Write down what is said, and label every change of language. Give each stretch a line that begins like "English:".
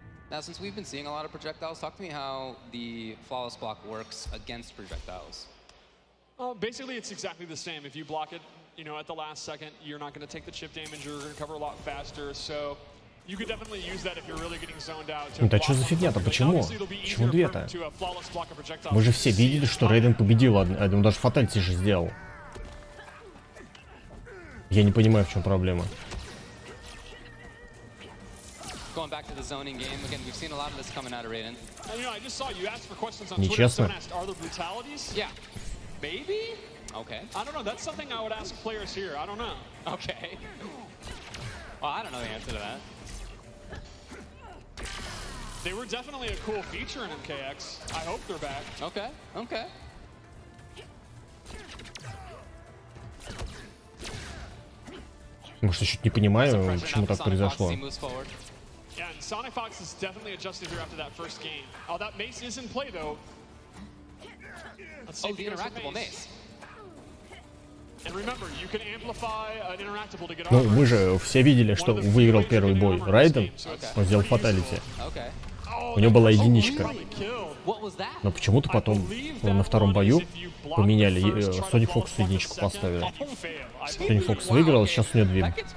English: Now, since we've been seeing a lot of projectiles, talk to me how the flawless block works against projectiles. Basically, it's exactly the same. If you block it, you know, at the last second, you're not going to take the chip damage. You're going to recover a lot faster. So you could definitely use that if you're really getting zoned out.
Russian: Да что за фигня-то? Почему? Почему две-то? Мы же все видели, что Рейден победил, он даже фатальти же сделал. Я не понимаю, в чем проблема.
English: Going back to the zoning game again, we've seen a lot of this coming out of Raiden. You know, I just saw you asked for questions on Twitter. Someone asked, are there brutalities? Yeah. Maybe? Okay. I don't know. That's something I would ask players here. I don't know. Okay. Well, I don't know the answer to that. They were definitely a cool feature in MKX. I hope they're back. Okay. Okay.
Russian: Может, я чуть не понимаю, почему так произошло.
English: Yeah, and Sonic Fox is definitely adjusted here after that first game. Oh, that mace is in play though. Let's see the interactable mace. And remember, you can amplify an interactable to get
Russian: Ну, мы же все видели, что выиграл первый бой Райден, он сделал фаталити. У него была единичка. Но почему-то потом на втором бою поменяли, Sony Fox единичку поставили. Sony Fox выиграл, сейчас у него две.